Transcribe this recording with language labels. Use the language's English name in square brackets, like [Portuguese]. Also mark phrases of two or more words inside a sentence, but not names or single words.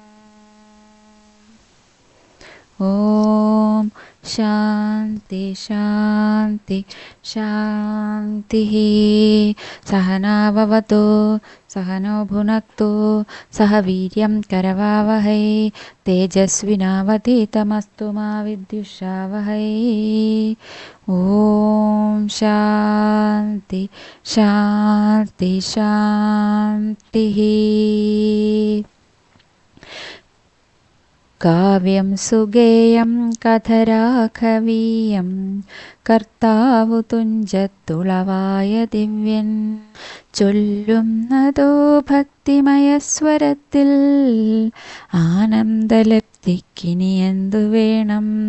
[Sanskrit] ॐ शान्ति शान्ति शान्तिः सहनाववतु सहनो भुनक्तु सह वीर्यं करवावहै तेजस्विनावधीतमस्तु मा विद्विषावहै ॐ शान्ति शान्ति शान्तिः [Malayalam] കാവ്യം സുഗേയം കഥരാഘവീയം കർത്താവു തുഞ്ചത്തുളവായ ദിവ്യൻ ചൊല്ലുന്നതോ ഭക്തിമയസ്വരത്തിൽ ആനന്ദലബ്ധിക്കിനി എന്തു വേണം.